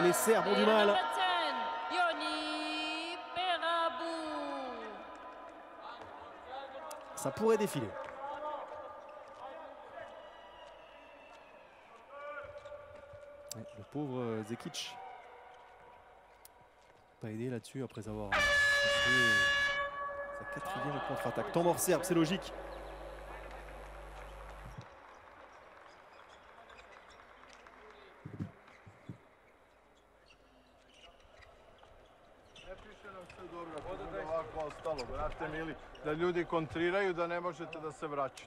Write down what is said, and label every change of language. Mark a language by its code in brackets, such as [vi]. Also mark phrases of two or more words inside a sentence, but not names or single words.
[fr] Les Serbes ont du mal. Ça pourrait défiler. Ouais, le pauvre Zekic. Pas aidé là-dessus après avoir sa quatrième contre-attaque. Temps mort serbe, c'est logique. [sr] Da ljudi kontriraju, da ne možete da se vraćate.